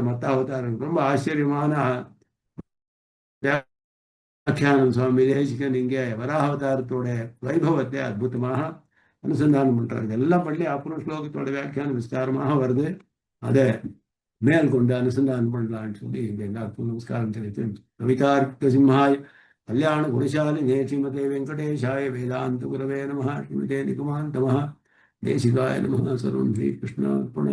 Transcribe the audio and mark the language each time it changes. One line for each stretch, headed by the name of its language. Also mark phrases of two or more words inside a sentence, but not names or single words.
Tamil: மற்ற அவதாரம் ரொம்ப ஆச்சரியமான வியாக்கியானம் சுவாமி தேசிகன் இங்கே வராவதாரத்தோட வைபவத்தை அற்புதமாக அனுசந்தானம் பண்றாரு. எல்லாம் பண்ணி அப்புறம் ஸ்லோகத்தோட வியாக்கியானம் விஸ்தாரமாக வருது. அதை மேல் கொண்டு அனுசந்தானம் பண்ணலான்னு சொல்லி இங்க எல்லாருக்கும் நமஸ்காரம் தெரிவித்து
Sanskrit: कवितार्किक सिंहाय कल्याण गुणशालिने श्रीमते वेङ्कटेशाय वेदान्त गुरवे नमः श्रीमते निगमान्त महा देशिकाय नमः. सर्वं श्री कृष्णार्पणम्.